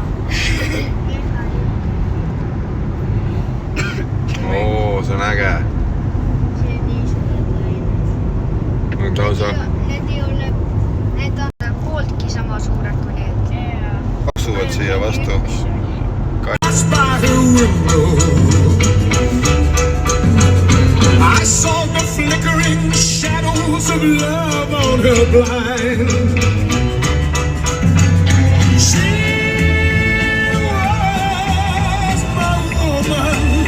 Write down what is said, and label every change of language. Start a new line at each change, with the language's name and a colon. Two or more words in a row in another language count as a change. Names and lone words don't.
Estonian: Oo, see on äge. See on nii suured lained. Need on pooltki sama suured kui need. Paksuvad siia vastu.
English: I saw the flickering shadows of love on her blind. She was my woman.